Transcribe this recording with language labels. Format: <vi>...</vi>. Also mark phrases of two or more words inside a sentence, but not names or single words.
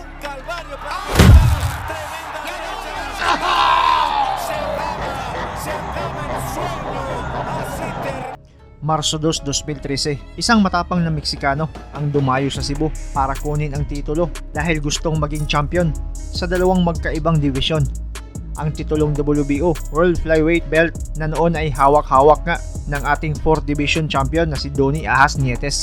<es>calvario. Tremenda derecha. Se acaba el sueño. Así</es> <tl>Marso 2, 2013, isang matapang na Meksikano ang dumayo sa Cebu para kunin ang titulo dahil gustong maging champion sa dalawang magkaibang division. Ang titulong WBO World Flyweight Belt na noon ay hawak-hawak nga ng ating</tl> <en>4th Division champion</en> <tl>na si Donnie Ahas Nietes.</tl>